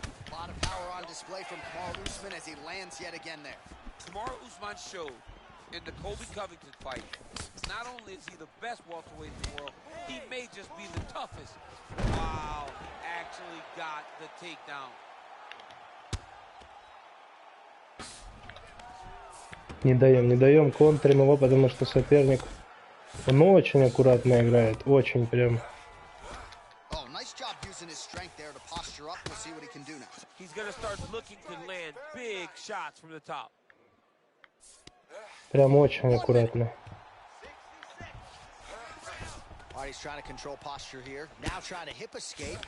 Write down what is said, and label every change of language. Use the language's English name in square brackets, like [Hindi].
[English] A lot of power on display from Kamaru Usman as he lands yet again there. Kamaru Usman showed in the Colby Covington fight, not only is he the best welterweight in the world, he may just be the toughest. Wow, he actually got the takedown. [Russian] Не даем, контрим его, потому что соперник, он очень аккуратно играет, очень прям. [English] Oh, nice job using his strength there to posture up. We'll see what he can do now. He's going to start looking to land big shots from the top. [Russian] Прям очень аккуратно. [English] All right, he's trying to control posture here. Now trying to hip escape.